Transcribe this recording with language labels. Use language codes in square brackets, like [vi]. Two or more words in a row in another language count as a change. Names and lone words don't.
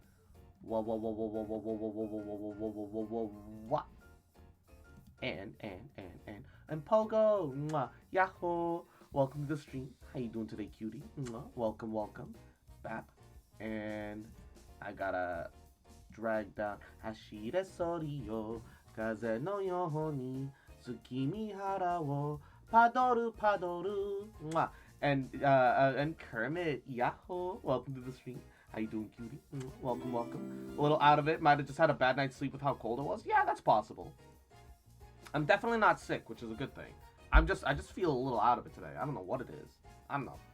[en] Whoa. And Pogo, Yahoo! Welcome to the stream. How you doing today, cutie? Welcome. Bap. And I gotta drag down Hashire Soriyo Kaze no Yohoni Tsukimi Hara wo Padoru. And Kermit, Yahoo! Welcome to the stream. How you doing, cutie? Welcome. A little out of it. Might have just had a bad night's sleep with how cold it was. Yeah, that's possible. I'm definitely not sick, which is a good thing. I just feel a little out of it today. I don't know what it is. I don't know.